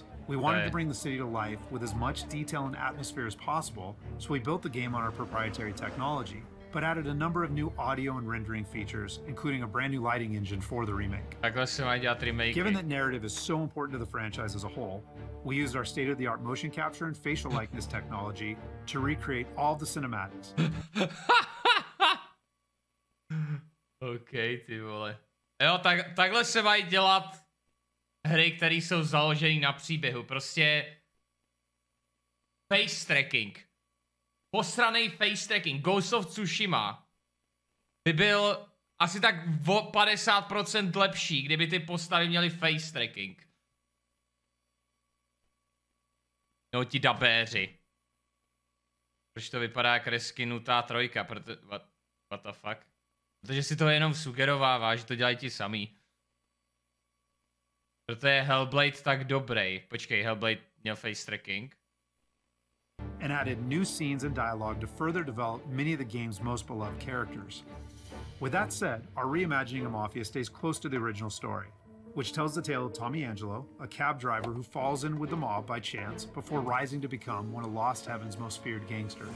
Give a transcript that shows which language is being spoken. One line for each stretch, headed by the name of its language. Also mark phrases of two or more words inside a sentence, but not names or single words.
English: We wanted to bring the city to life with as much detail and atmosphere as possible, so we built the game on our proprietary technology, but added a number of new audio and rendering features, including a brand new lighting engine for the remake. Given that narrative is so important to the franchise as a whole, we used our state-of-the-art motion capture and facial likeness technology to recreate all the cinematics.
Czech: OK, ty vole. Jo, takhle se mají dělat hry, které jsou založené na příběhu.
English: Prostě face tracking. Posranej face tracking.
Czech: Ghost of Tsushima by byl asi tak o 50% lepší, kdyby ty postavy měly
English: face tracking.
Czech: No ti dabéři. Proč to vypadá jak reskinutá trojka?
English: What the fuck?
Czech: Protože si to jenom sugerovává, že to dělají ti samý. Proto je Hellblade tak dobrý. Počkej, Hellblade měl face tracking.
English: And added new scenes and dialogue to further develop many of the game's most beloved characters. With that said, our reimagining of Mafia stays close to the original story, which tells the tale of Tommy Angelo, a cab driver who falls in with the mob by chance before rising to become one of Lost Heaven's most feared gangsters.